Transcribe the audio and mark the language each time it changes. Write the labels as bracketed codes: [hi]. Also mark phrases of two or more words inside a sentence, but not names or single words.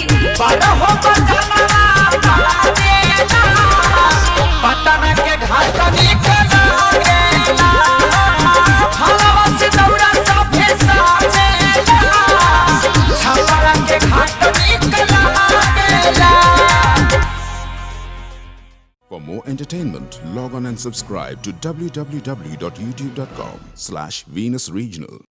[bho] बारहो बजना बाजेला, पटना के घाट निकला गेला। फलवा से दौड़ा सभे साजेला, छपरा के घाट निकला गेला। [en] For more entertainment, log on and subscribe to www.youtube.com/Venus Regional.